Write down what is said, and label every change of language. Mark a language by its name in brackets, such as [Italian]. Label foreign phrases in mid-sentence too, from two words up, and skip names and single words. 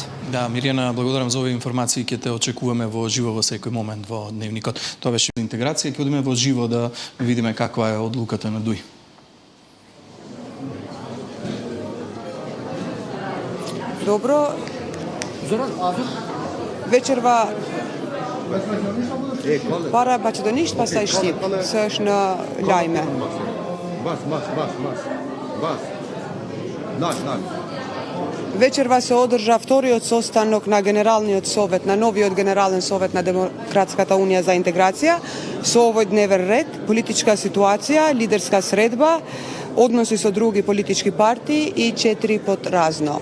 [Macedonian] Да, Миријана, благодарам за овие информации, ќе те очекуваме во живо во секој момент во дневникот. Тоа беше интеграција, ќе одиме во живо да видиме каква е одлуката на ДУИ. Добро. [Albanian] Вечерва para Macedoniști, pastaj shqip, se është në lajme. [Macedonian] Вечерва се одржа вториот состанок на Генералниот совет, на новиот Генерален совет на Демократската унија за интеграција, со овој дневен ред, политичка ситуација, лидерска средба, односи со други политички партии и 4 под разно.